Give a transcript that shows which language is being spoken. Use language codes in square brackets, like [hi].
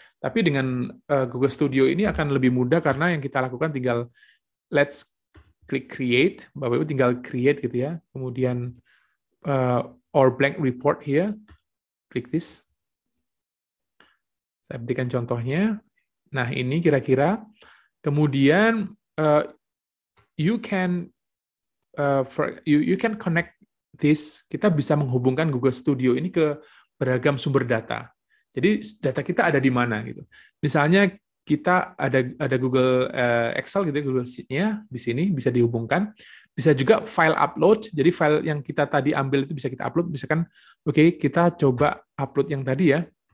[id] Tapi dengan Google Studio ini akan lebih mudah karena yang kita lakukan tinggal let's klik create, Bapak Ibu tinggal create gitu ya. Kemudian [en] or blank report here, klik this. [id] Saya berikan contohnya. Nah, ini kira-kira. Kemudian [en] you can connect this. [id] Kita bisa menghubungkan Google Studio ini ke beragam sumber data. Jadi data kita ada di mana gitu. Misalnya kita ada Google Excel gitu, Google Sheet-nya di sini bisa dihubungkan. Bisa juga file upload. Jadi file yang kita tadi ambil itu bisa kita upload. Misalkan, oke, kita coba upload yang tadi ya.